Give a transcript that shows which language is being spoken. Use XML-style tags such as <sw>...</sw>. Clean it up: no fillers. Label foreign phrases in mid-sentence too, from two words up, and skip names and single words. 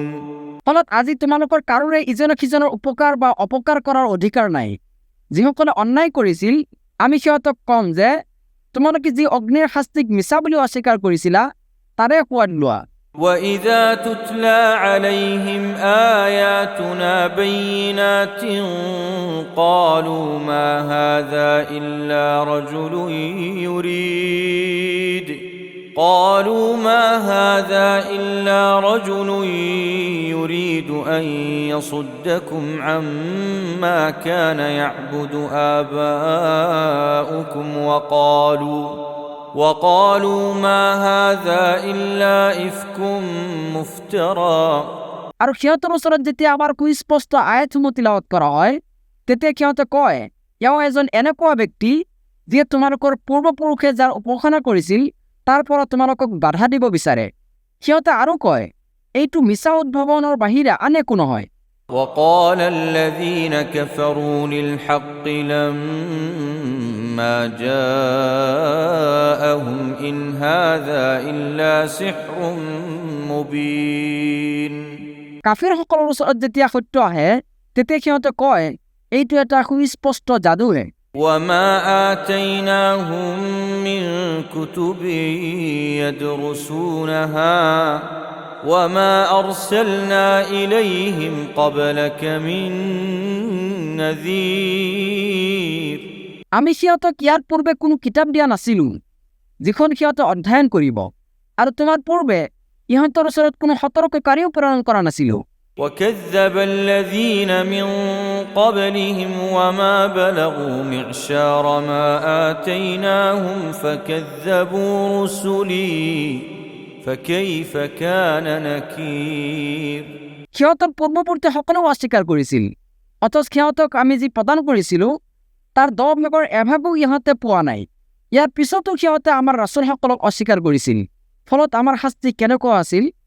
<as>ফলত আজি তোমালোকৰ কাৰোৰে ইজনে সিজনৰ উপকাৰ বা অপকাৰ কৰাৰ অধিকাৰ নাই। যিসকলে অন্যায় কৰিছিল আমি সিহঁতক কম যে তোমালোকে যি অগ্নিৰ শাস্তিক মিছা বুলি অস্বীকাৰ কৰিছিলা তাৰে সোৱাদ লোৱা।</as> <ar>وإذا تتلى عليهم آياتنا بينات قالوا ما هذا إلا رجل يريد أن يصدكم عما كان يعبد آباؤكم وقالوا ما هذا إلا إفك مفترى</ar> <as>আৰু সিহঁতৰ ওচৰত যেতিয়া আমাৰ সুস্পষ্ট আয়াতসমূহ তিলাৱত কৰা হয় তেতিয়া সিহঁতে কয় এওঁ এজন এনেকুৱা ব্যক্তি যিয়ে তোমালোকৰ পূৰ্বপুৰুষে যাৰ উপাসনা কৰিছিল তাৰ পৰা তোমালোকক বাধা দিব বিচাৰে। সিহঁতে আৰু কয় এইটো মিছা উদ্ভাৱনৰ বাহিৰে আন একো নহয়।</as> <ar>وقال الذين كفروا للحق لما جاءهم إن هذا إلا سحر مبين</ar> <as>কাফিৰসকলৰ ওচৰত যেতিয়া সত্য আহে তেতিয়া সিহঁতে কয় এইটো এটা সুস্পষ্ট যাদুহে।</as> <ar>وما آتيناهم من كتب يدرسونها وما أرسلنا إليهم قبلك من نذير</ar> <as>আমি সিহঁতক ইয়াৰ পূৰ্বে কোনো কিতাপ দিয়া নাছিলোঁ যিখন সিহঁতে অধ্যয়ন কৰিব আৰু তোমাৰ পূৰ্বে ইহঁতৰ ওচৰত কোনো সতৰ্ককাৰীও প্ৰেৰণ কৰা নাছিলোঁ।</as> <ar>وكذب الذين من قبلهم وما بلغوا معشار ما آتيناهم فكذبوا رسلي فكيف كان نكير</ar> <as>সিহঁতৰ পূৰ্বৱৰ্তী সকলেও অস্বীকাৰ কৰিছিল অথচ সিহঁতক আমি যি প্ৰদান কৰিছিলোঁ তাৰ 10 ভাগৰ এভাগো ইহঁতে পোৱা নাই। ইয়াৰ পিছতো সিহঁতে আমাৰ ৰাছুলসকলক অস্বীকাৰ কৰিছিল। ফলত আমাৰ শাস্তি কেনেকুৱা আছিল</as>